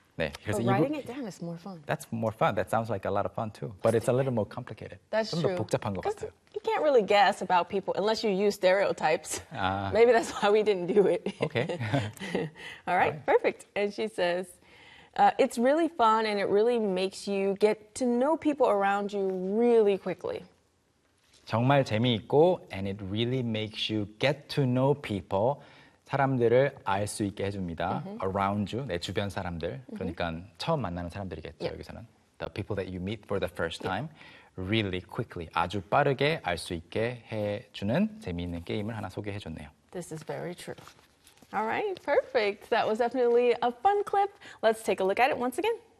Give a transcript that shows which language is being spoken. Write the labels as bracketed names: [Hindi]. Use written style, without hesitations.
[Korean] 네. 그래서 [English] But writing it down is more fun. That's more fun. That sounds like a lot of fun too. But it's a little more complicated. That's [Korean] 좀 더 복잡한 것 같아요. [English] You can't really guess about people unless you use stereotypes. Maybe that's why we didn't do it. Okay. All right. Perfect. And she says, it's really fun and it really makes you get to know people around you really quickly. [Korean] 정말 재미있고 [English] and it really makes you get to know people. [Korean] 사람들을 알 수 있게 해줍니다. Mm-hmm. [English] Around you, [Korean] 내 주변 사람들. Mm-hmm. 그러니까 처음 만나는 사람들이겠죠, yeah. 여기서는. [English] The people that you meet for the first time. [Korean] Yeah. [English] Really quickly, [Korean] 아주 빠르게 알 수 있게 해주는 재미있는 게임을 하나 소개해줬네요. [English] This is very true. All right, perfect. That was definitely a fun clip. Let's take a look at it once again.